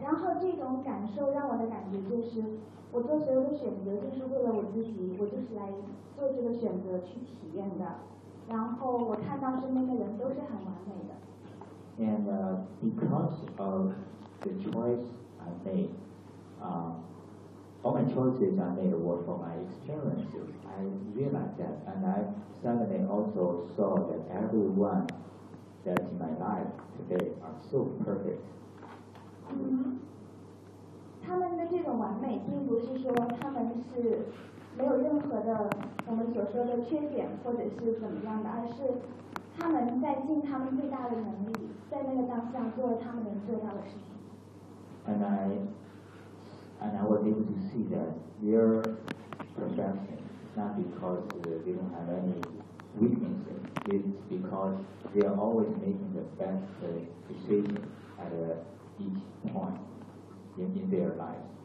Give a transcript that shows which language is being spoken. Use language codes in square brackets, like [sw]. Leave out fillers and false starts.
[zh] 然后这种感受让我的感觉就是，我做所有的选择就是为了我自己，我就是来做这个选择去体验的。然后我看到身边的人都是很完美的。 [en] And because of the choice I made, all my choices I made were for my experiences. I realized that, and I suddenly also saw that everyone. That in my life today are so perfect. [zh] 他们的这种完美，并不是说他们是没有任何的我们所说的缺点或者是怎么样的，而是他们在尽他们最大的能力，在那个当下做了他们能做到的事情。 [en] And I was able to see that their perfection is not because they don't have any. Weaknesses is because they are always making the best decision at each point in their life.